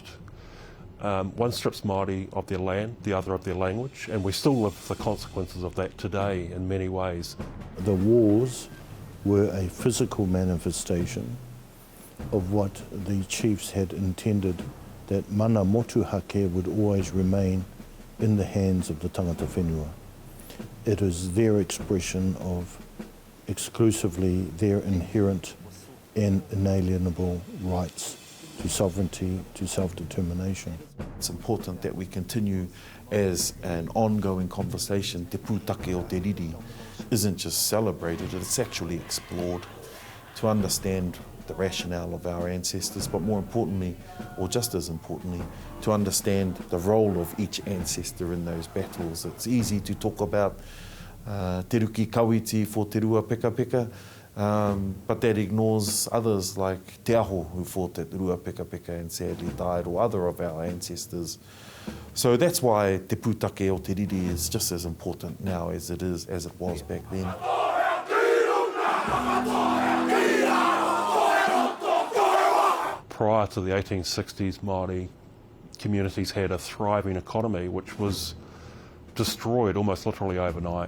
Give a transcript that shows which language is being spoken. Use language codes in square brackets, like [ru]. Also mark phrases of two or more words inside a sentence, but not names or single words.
[en] One strips Māori of their land, the other of their language, and we still live the consequences of that today in many ways. The wars were a physical manifestation of what the chiefs had intended, that [mi] mana motuhake [en] would always remain in the hands of the [mi] tangata whenua. [en] It is their expression of exclusively their inherent and inalienable rights to sovereignty, to self-determination. It's important that we continue as an ongoing conversation. Te Pūtake o Te Riri isn't just celebrated, it's actually explored to understand the rationale of our ancestors, but more importantly, or just as importantly, to understand the role of each ancestor in those battles. It's easy to talk about te ruki kawiti for te Ruapekapeka, but that ignores others like Te Aho, who fought at Ruapekapeka and sadly died, or other of our ancestors. So that's why Te Pūtake o Te Riri is just as important now as it was back then. Prior to the 1860s, Māori communities had a thriving economy which was destroyed almost literally overnight.